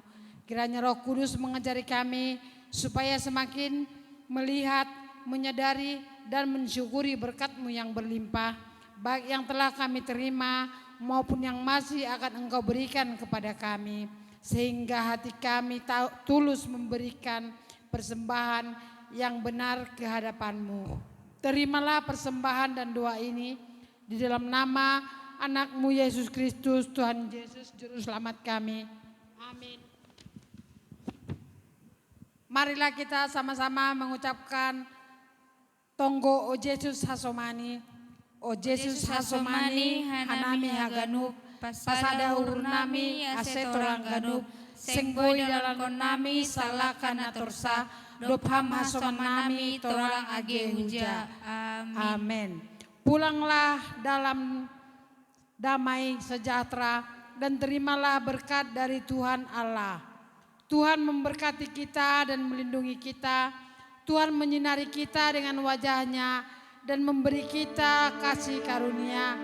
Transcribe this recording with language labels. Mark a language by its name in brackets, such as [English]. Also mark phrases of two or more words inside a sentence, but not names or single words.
[Indonesian] Kiranya Roh Kudus mengajari kami supaya semakin melihat, menyadari dan mensyukuri berkat-Mu yang berlimpah, baik yang telah kami terima maupun yang masih akan Engkau berikan kepada kami, sehingga hati kami tulus memberikan persembahan yang benar ke hadapan-Mu. Terimalah persembahan dan doa ini di dalam nama anak-Mu Yesus Kristus, Tuhan Yesus Juru Selamat kami. Amin. Marilah kita sama-sama mengucapkan [Batak Simalungun] Tonggo O Yesus Hasomani, O Yesus Hasomani, Hanami Haganuk, Pasada Urnami, Asetorang Ganuk, Senggoi dalam konami, Salakan Atorsa, Dopham Hasomanami, Torang Age Huja. [Indonesian] Amin. Pulanglah dalam damai sejahtera dan terimalah berkat dari Tuhan Allah. Tuhan memberkati kita dan melindungi kita. Tuhan menyinari kita dengan wajah-Nya dan memberi kita kasih karunia.